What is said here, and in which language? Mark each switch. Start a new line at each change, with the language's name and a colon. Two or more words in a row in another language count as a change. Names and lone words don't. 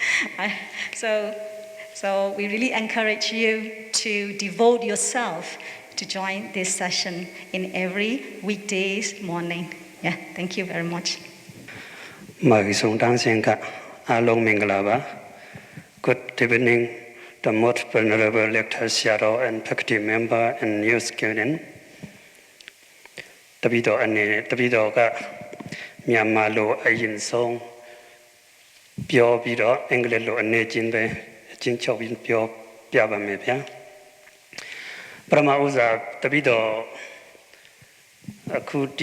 English: So we really encourage you to devote yourself to join this session in every weekdays morning. Yeah, thank you very much. Good evening, the most venerable Rector Sayadaw and faculty member and new student.
Burmese: တပည့်တော်ကမြန်မာလိုအရင်ဆုံးပြောပြီးတော့အင်္ဂလိပ်လိုအနေချင်းပဲအချင်းချုပ်ပြီးပြောပြပါမယ်ဗျာပရမဥစ္စာတပိတော့အခုဒီ